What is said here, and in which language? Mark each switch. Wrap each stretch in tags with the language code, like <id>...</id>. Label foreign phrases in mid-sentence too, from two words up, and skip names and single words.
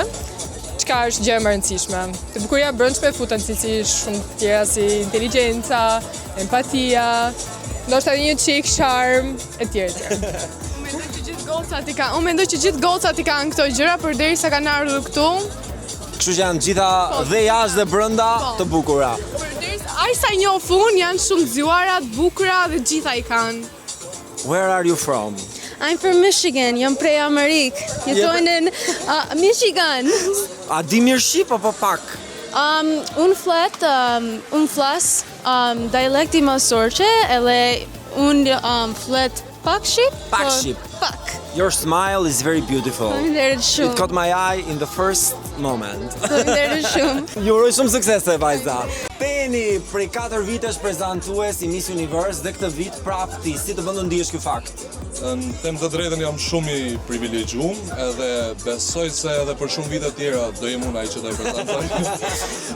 <sq>Çka është gjë e rëndësishme. Te bukuria e brendshme futen cilësi shumë të tjera si inteligjenca, empatia, ndoshta një çik charm e tjerë. Unë mendoj që gjithë gocat i kanë këto gjëra përderisa kanë ardhur këtu. Kështu që janë gjitha dhe jashtë dhe brenda të bukura. Ai sa njoh unë janë shumë të zgjuara, të bukura dhe gjitha i kanë.</sq> <en>Where are you from? I'm from Michigan,</en> <sq>jam prej Amerikë. Jetoj në Michigan. A di mirë shqip apo pak? Unë flas dialekti më sorqe, edhe unë flet pak shqip. Pak shqip. Pak.</sq> <en>Your smile is very beautiful.</en> <sq>Faleminderit shumë.</sq> <en>It caught my eye in the first moment.</en> <sq>Faleminderit shumë. Ju uroj shumë suksese vajza. Penny, prej 4 vitesh prezantues i Miss Universe dhe këtë vit prap ti, si të vëndo ndihesh ky fakt? Në them të drejtën jam shumë i privilegjuar edhe besoj se edhe për shumë vite tjera do jem unë ai që do i prezantoj.</sq>